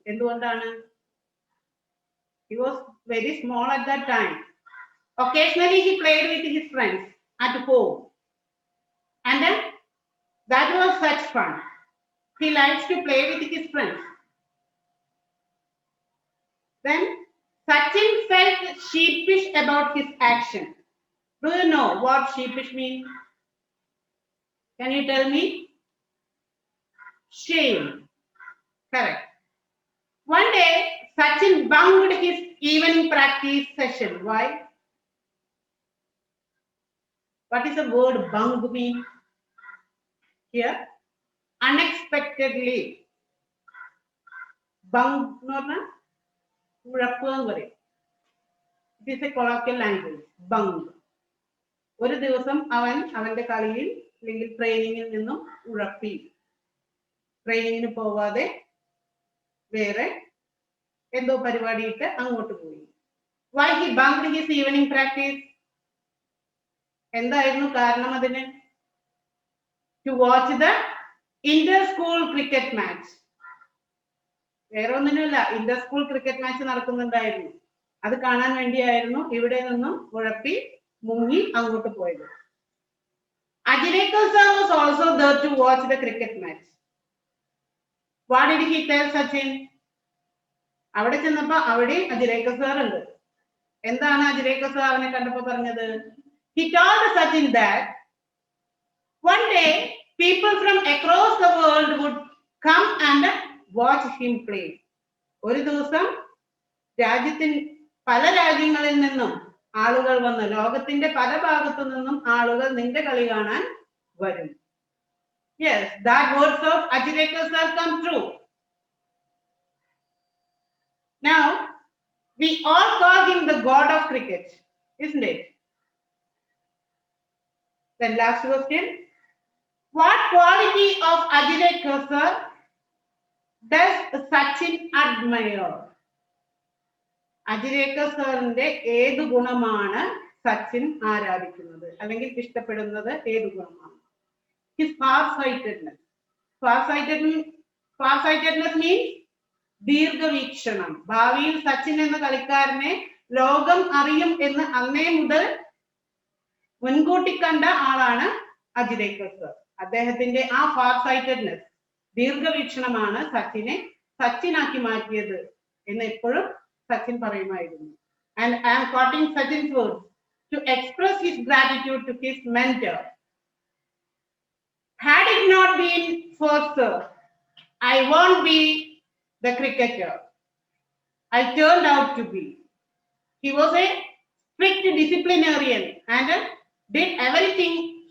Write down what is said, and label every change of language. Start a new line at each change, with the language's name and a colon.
Malayalam: എന്തുകൊണ്ടാണ്?
English: He was very small at that time. Occasionally he played with his friends at home, and then that was such fun. He likes to play with his friends. Then Sachin felt sheepish about his action. Do you know what sheepish means? Can you tell me? Shame. Correct. One day Sachin bunked his evening practice session. Why? What is the word bunk mean here? Unexpectedly. Bunk no na
Malayalam: ഉഴപ്പുക പറയും.
English: It is a colloquial language. Bunk.
Malayalam: ഒരു ദിവസം അവൻ അവന്റെ കളിയിൽ അല്ലെങ്കിൽ ട്രെയിനിങ്ങിൽ നിന്നും ഉഴപ്പി, ട്രെയിനിങ്ങിന് പോവാതെ വേറെ എന്തോ പരിപാടിയിട്ട് അങ്ങോട്ട് പോയി.
English: Why he bunked his evening practice?
Malayalam: എന്തായിരുന്നു കാരണം അതിന്?
English: To watch the inter-school cricket match.
Malayalam: വേറെ ഒന്നിനുമില്ല, ഇന്റർ സ്കൂൾ ക്രിക്കറ്റ് മാച്ച് നടക്കുന്നുണ്ടായിരുന്നു, അത് കാണാൻ വേണ്ടിയായിരുന്നു ഇവിടെ നിന്നും ഉഴപ്പി മുങ്ങി അങ്ങോട്ട് പോയത്.
English: Ajirekar sir was also there to watch the cricket match. What did he tell Sachin?
Malayalam: അവിടെ ചെന്നപ്പോ അവിടെ അജിരേക്കർ സാർ ഉണ്ട്. എന്താണ് അജിരേക്കർ സാർ അവനെ കണ്ടപ്പോ പറഞ്ഞത്?
English: He told Sachin that one day people from across the world would come and watch him play.
Malayalam: ഒരു ദിവസം പല രാജ്യങ്ങളിൽ നിന്നും ആളുകൾ വന്ന്, ലോകത്തിന്റെ പല ഭാഗത്തു നിന്നും ആളുകൾ നിന്റെ കളി കാണാൻ വരും.
English: Yes, that words of Ajirekar sir come true. Now we all call him the god of cricket, isn't it? Then last question, what quality of Ajirekar sir does Sachin admire?
Malayalam: അജിരേക്കർ സാറിന്റെ ഏത് ഗുണമാണ് സച്ചിൻ ആരാധിക്കുന്നത് അല്ലെങ്കിൽ ഇഷ്ടപ്പെടുന്നത്? ഏത് ഗുണമാണ്?
English: His far-sightedness. Far-sightedness means ദീർഘവീക്ഷണം.
Malayalam: ഭാവിയിൽ സച്ചിൻ എന്ന കളിക്കാരനെ ലോകം അറിയും എന്ന് അന്നേ മുതൽ മുൻകൂട്ടി കണ്ട ആളാണ് അജിരേക്കർ സർ. അദ്ദേഹത്തിന്റെ ആ far-sightedness, ദീർഘവീക്ഷണമാണ് സച്ചിനെ സച്ചിനാക്കി മാറ്റിയത് എന്ന് എപ്പോഴും Sachin പറയുമായിരുന്നു.
English: And I am quoting Sachin's words to express his gratitude to his mentor. Had it not been for Sir, I won't be the cricketer I turned out to be. He was a strict disciplinarian and did everything